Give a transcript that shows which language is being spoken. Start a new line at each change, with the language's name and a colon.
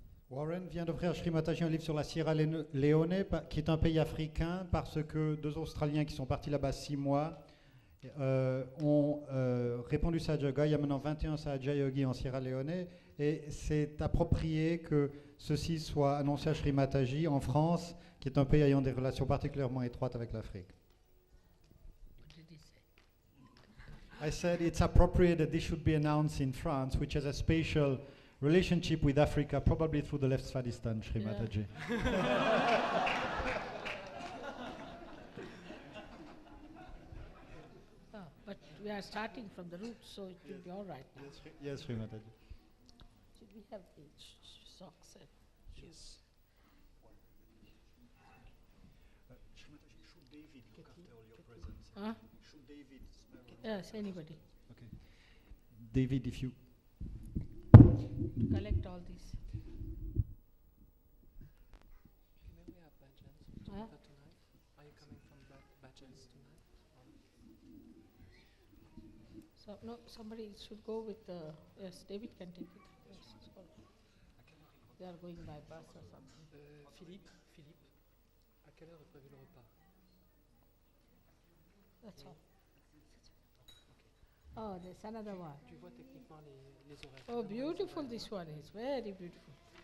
French: Warren vient d'offrir à Shri Mataji un livre sur la Sierra Leone, qui est un pays africain, parce que 2 Australiens qui sont partis là-bas 6 mois ont répondu Sahaja. Il y a maintenant 21 Sahaja Yogis en Sierra Leone, et c'est approprié que ceci soit annoncé à Shri Mataji en France, qui est un pays ayant des relations particulièrement étroites avec l'Afrique.
English: what did he say? I said it's appropriate that this should be announced in France, which has a special relationship with Africa, probably through the left Svadhistan, Shri Yeah. Mataji. Oh, but we are starting from the roots, so it will be all right now. Yes, Shri Mataji. Should we have the socks and shoes? Should David look after all your presents? Huh? Should David smell? Yes, anybody. Okay. David, if you to collect all these. May we have Bhajans Huh? tonight? Are you coming from Bhajans tonight? So no, somebody should go with yes, David can take it. Yes, so they are going by bus or something.
French: Philippe, à quelle heure est prévu le repas?
English: That's all. Oh, there's another one.
French: Tu vois techniquement les horaires.
English: Oh, beautiful this one is, very beautiful.